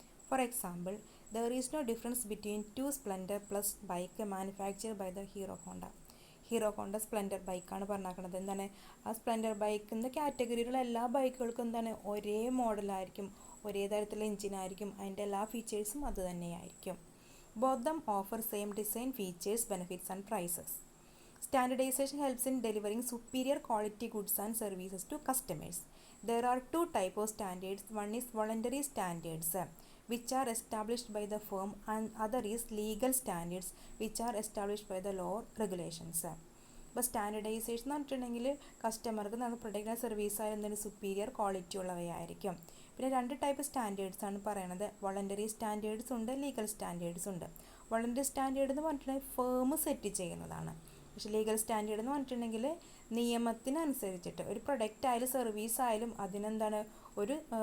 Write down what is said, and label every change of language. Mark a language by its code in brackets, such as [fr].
[en] for example, there is no difference between 2 Splendor plus bike manufactured by the Hero Honda Splendor [ml] ബൈക്കാണ് പറഞ്ഞാക്കുന്നത്. എന്താണ് ആ Splendor ബൈക്കിൻ്റെ കാറ്റഗറിയിലുള്ള എല്ലാ ബൈക്കുകൾക്കും എന്താണ് ഒരേ മോഡലായിരിക്കും, ഒരേ തരത്തിലുള്ള എഞ്ചിനായിരിക്കും, അതിൻ്റെ എല്ലാ ഫീച്ചേഴ്സും അത് തന്നെയായിരിക്കും. [en] Both them offer same design, features, benefits and prices. Standardization helps in delivering superior quality goods and services to customers. There are 2 types of standards. One is voluntary standards, which are established by the firm, and other is legal standards, which are established by the law regulations. [ml] അപ്പോൾ standardisation എന്ന് പറഞ്ഞിട്ടുണ്ടെങ്കിൽ കസ്റ്റമർക്ക് നമ്മൾ product service ആയാലും എന്തെങ്കിലും superior quality ഉള്ളവയായിരിക്കും. പിന്നെ 2 type standards ആണ് പറയുന്നത്. വോളണ്ടറി സ്റ്റാൻഡേർഡ്സ് ഉണ്ട്, ലീഗൽ സ്റ്റാൻഡേർഡ്സ് ഉണ്ട്. വോളണ്ടറി സ്റ്റാൻഡേർഡ് എന്ന് പറഞ്ഞിട്ടുണ്ടെങ്കിൽ ഫേം സെറ്റ് ചെയ്യുന്നതാണ്. പക്ഷേ ലീഗൽ സ്റ്റാൻഡേർഡ് എന്ന് പറഞ്ഞിട്ടുണ്ടെങ്കിൽ നിയമത്തിനനുസരിച്ചിട്ട് ഒരു പ്രൊഡക്റ്റ് ആയാലും സർവീസ് ആയാലും അതിനെന്താണ് ഒരു